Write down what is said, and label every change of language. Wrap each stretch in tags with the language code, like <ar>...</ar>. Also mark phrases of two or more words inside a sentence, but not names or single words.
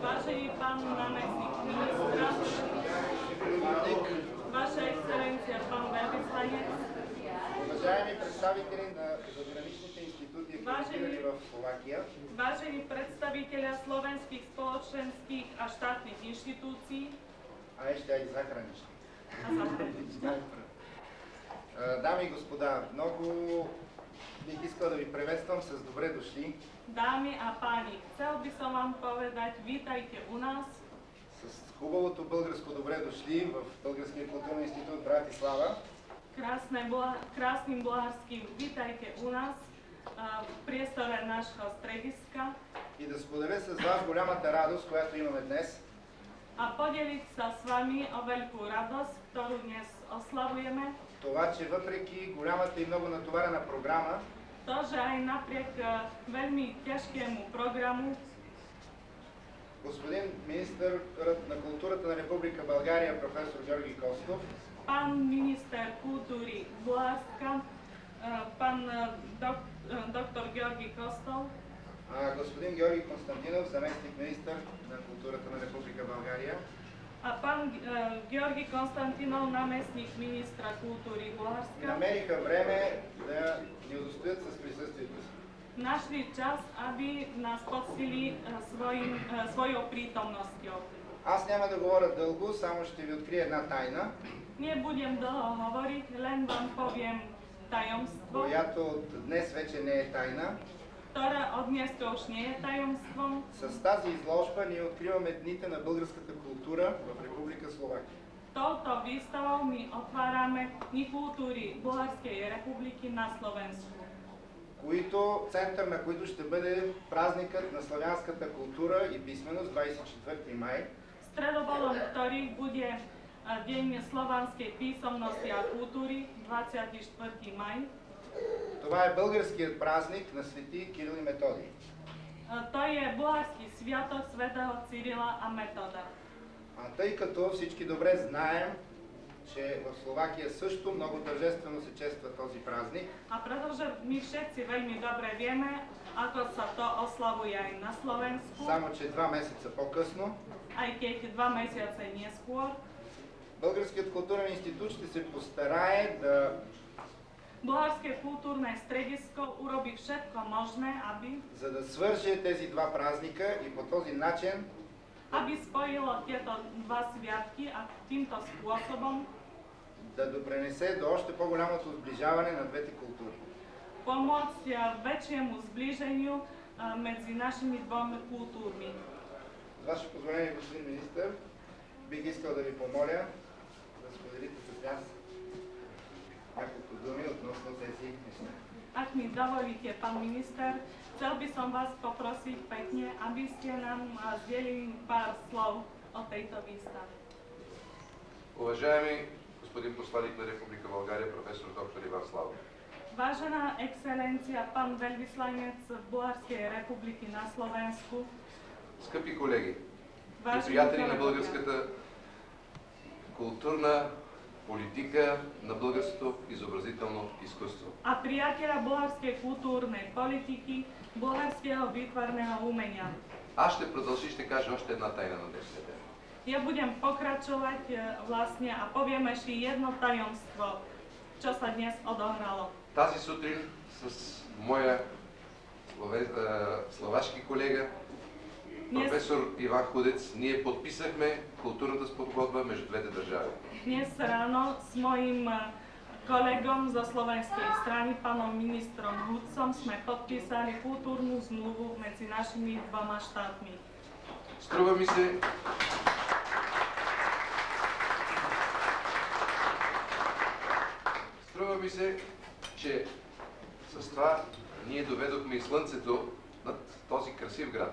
<sk>Vážený pán námestník ministra,</sk> <bg>Ваша ексцеленция,</bg> <sk>pán veľvyslanec,</sk> <bg>уважаеми представители на задграничните институти, акредитирани в Словакия,</bg> <sk>vážení predstavitelia slovenských spoločenských a štátnych inštitúcií а ešte aj zahraničných. a zahraničných.</sk> <bg>Дами и господа, много бих искал да ви приветствам с добре дошли.</bg> <sk>Dámy a páni, chcel by som vám povedať, vítajte u nás.</sk> <bg>С хубавото българско добре дошли в Българския културен институт Братислава.</bg> <sk>Krásnym bulharským vítajte u nás v priestore nášho strediska.</sk> <bg>И да споделя с вас голямата радост, която имаме днес.</bg> <sk>A podeliť sa s vami o veľkú radosť, ktorú dnes oslavujeme.</sk> <bg>Това, че въпреки голямата и много натоварена програма,</bg> <sk>To, že aj napriek veľmi ťažkému programu</sk> <bg>господин министърът на културата на Република България, професор Георги Костов,</bg> <sk>pán minister kultúry Bulharska, pán doktor Georgi Kostov,</sk> <bg>господин Георги Константинов, заместник министър на културата на Република България,</bg> <sk>a pán Georgi Konstantinov, námestník ministra kultúry Bulharska,</sk> <bg>намериха време да ни удостоят с присъствието си.</bg> <sk>našli čas, aby nás poctili svojou prítomnosťou.</sk> <bg>Аз няма да говоря дълго, само ще ви открия една тайна,</bg> <sk>Nebudem dlho hovoriť, len vám poviem tajomstvo,</sk> <bg>която днес вече не е тайна.</bg> <sk>ktoré od dneska už nie je tajomstvom.</sk> <bg>С тази изложба ние откриваме дните на българската култура в Република Словакия.</bg> <sk>Touto výstavou my otvárame Dni kultúry Bulharskej republiky na Slovensku,</sk> <bg>Център на които ще бъде празникът на славянската култура и писменост 24 май.</bg> <sk>Stredobodom ktorých bude Deň slovanskej písomnosti a kultúry 24. maj.</sk> <bg>Това е българският празник на свети Кирил и Методий.</bg> <sk>To je bulharský sviatok svätého Cyrila a Metoda.</sk> <bg>Тъй като всички добре знаем, че в Словакия също много тържествено се чества този празник.</bg> <sk>A pretože my všetci veľmi dobre vieme, ako sa to oslavuje aj na Slovensku,</sk> <bg>Само че 2 месеца по-късно,</bg> <sk>aj keď 2 mesiace neskôr,</sk> <bg>Българският културен институт ще се постарае да</bg> <sk>Bulharské kultúrne stredisko urobí všetko možné,</sk> <bg>за да свърже тези два празника и по този начин</bg> <sk>aby spojilo tieto dva sviatky a týmto spôsobom</sk> <bg>да допринесе до още по-голямото сближаване на двете култури.</bg> <sk>pomôcť väčšiemu zblíženiu medzi našimi dvomi kultúrmi.</sk> <bg>С ваше позволение, господин министър, бих искал да ви помоля да споделите с нас няколко думи относно тези неща.</bg> <sk>Ak mi dovolíte, pán minister, chcel by som vás poprosiť pekne, aby ste nám zdieľili pár slov o tejto výstave.</sk> <bg>Уважаеми господин посланник на Република България, професор доктор Иван Славов.</bg> <sk>Vážená excelencia, pán veľvyslanec Bulharskej republiky na Slovensku,</sk> <bg>Скъпи колеги и</bg> <sk>vážení</sk> <bg>приятели на</bg> <sk>kolegovia</sk> <bg>българската културна политика, на българското изобразително изкуство.</bg> <sk>a priateľa bulharskej kultúrnej politiky, bulharského výtvarného umenia.</sk> <bg>Аз ще продължи и ще кажа още една тайна на днешния ден.</bg> <sk>Ja budem pokračovať vlastne a poviem ešte jedno tajomstvo, čo sa dnes odohralo.</sk> <bg>Тази сутрин с моя словашки колега, професор Иван Худец, ние подписахме културната спогодба между двете държави.</bg> <sk>Dnes ráno s mojím kolegom zo slovenskej strany, pánom ministrom Hudcom, sme podpísali kultúrnu zmluvu medzi našimi dvoma štátmi.</sk> <bg>Струва ми се, че с това ние доведохме и слънцето над този красив град.</bg>